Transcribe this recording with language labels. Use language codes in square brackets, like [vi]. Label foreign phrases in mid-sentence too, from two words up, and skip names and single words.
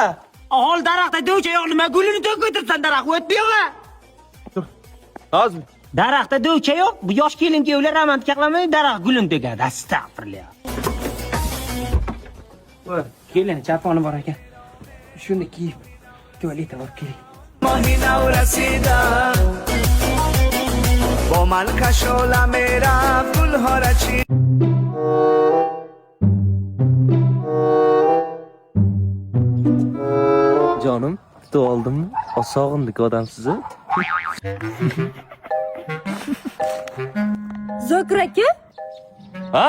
[uz] Ahol daraxtda do'cha yo'q, nima gulini to'kib o'tirsan daraxt o'tdi yo'q-a? Hozir. Daraxtda do'cha yo'q, bu yosh kelin-kuyovlar romantika qilmay daraxt gulini to'kadi. Astag'firullah. Voy, kelin chaponi bor ekan. Shuni kiyib tualetga borib keling. महीना रसीदा वो माल का शोला मेरा फुल हो रची Jonim, tuta oldimmi? Sog'indik odam sizni. Zokir aka, Ha?